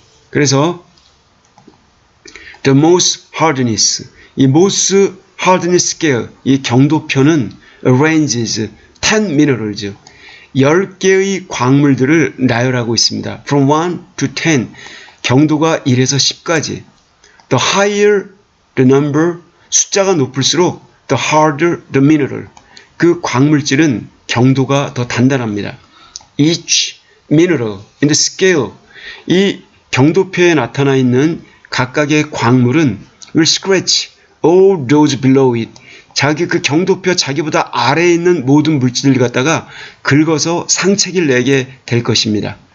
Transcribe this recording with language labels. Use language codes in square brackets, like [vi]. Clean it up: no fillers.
[en] 그래서 the most hardness, 이 most hardness scale, [ko] 이 경도표는 [en] arranges 10 minerals, [ko] 10개의 광물들을 나열하고 있습니다. [en] From 1 to 10, [ko] 경도가 1에서 10까지. [en] The higher the number, [ko] 숫자가 높을수록 [en] the harder the mineral, [ko] 그 광물질은 경도가 더 단단합니다. [en] Each mineral in the scale, [ko] 이 경도표에 나타나 있는 각각의 광물은 [en] will scratch all those below it, [ko] 자기 그 경도표 자기보다 아래에 있는 모든 물질을 갖다가 긁어서 상체기를 내게 될 것입니다.